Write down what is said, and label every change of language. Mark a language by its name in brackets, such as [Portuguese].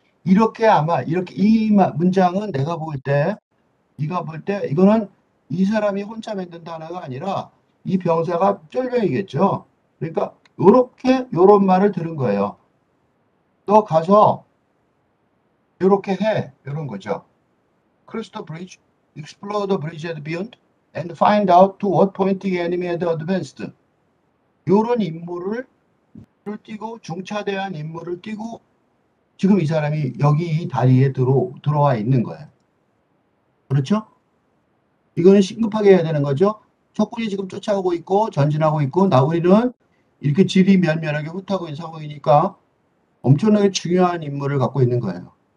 [Korean] 이렇게 아마, 이렇게, 이 문장은 내가 볼 때, 네가 볼 때, 이거는 이 사람이 혼자 만든 단어가 아니라 이 병사가 쫄병이겠죠. 그러니까, 요런 말을 들은 거예요. 너 가서, 요렇게 해. 요런 거죠. [English] Cross the bridge, explore the bridge at beyond, and find out to what point the enemy had advanced. [Korean] 요런 임무를 띄고, 중차대한 임무를 띄고, 지금 이 사람이 여기 이 다리에 들어와 있는 거예요. 그렇죠? 이거는 심급하게 해야 되는 거죠. 적군이 지금 쫓아오고 있고 전진하고 있고 우리는 이렇게 지리멸멸하게 흩하고 있는 상황이니까 엄청나게 중요한 임무를 갖고 있는 거예요.